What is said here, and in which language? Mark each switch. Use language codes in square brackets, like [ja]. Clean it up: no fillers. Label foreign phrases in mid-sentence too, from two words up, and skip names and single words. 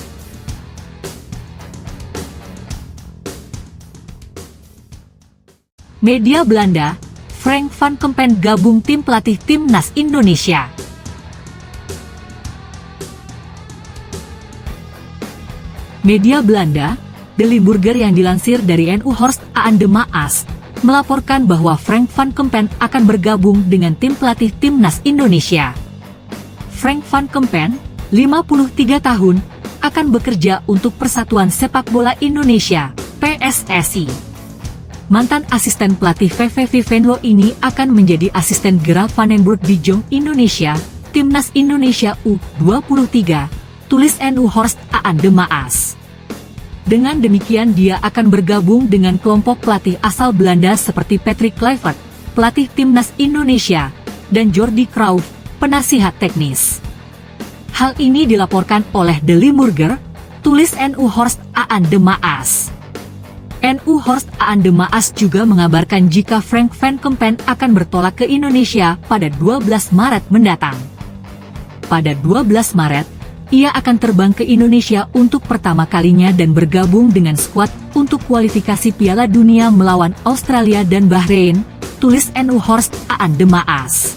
[id] Media Belanda, Frank van Kempen gabung tim pelatih Timnas Indonesia. Media Belanda, De Limburger yang dilansir dari NU Horst aan de Maas, melaporkan bahwa Frank van Kempen akan bergabung dengan tim pelatih Timnas Indonesia. Frank van Kempen, 53 tahun, akan bekerja untuk Persatuan Sepak Bola Indonesia, PSSI. Mantan asisten pelatih VVV Venlo ini akan menjadi asisten Gerard van den Burg di Jong Indonesia, Timnas Indonesia U23, tulis NU Horst aan de Maas. Dengan demikian dia akan bergabung dengan kelompok pelatih asal Belanda seperti Patrick Kluivert, pelatih Timnas Indonesia, dan Jordi Cruijff, penasihat teknis. Hal ini dilaporkan oleh De Limburger, tulis NU Horst aan de Maas. NU Horst aan de Maas juga mengabarkan jika Frank van Kempen akan bertolak ke Indonesia pada 12 Maret mendatang. Pada 12 Maret, ia akan terbang ke Indonesia untuk pertama kalinya dan bergabung dengan skuad untuk kualifikasi Piala Dunia melawan Australia dan Bahrain, tulis NU Horst aan de Maas.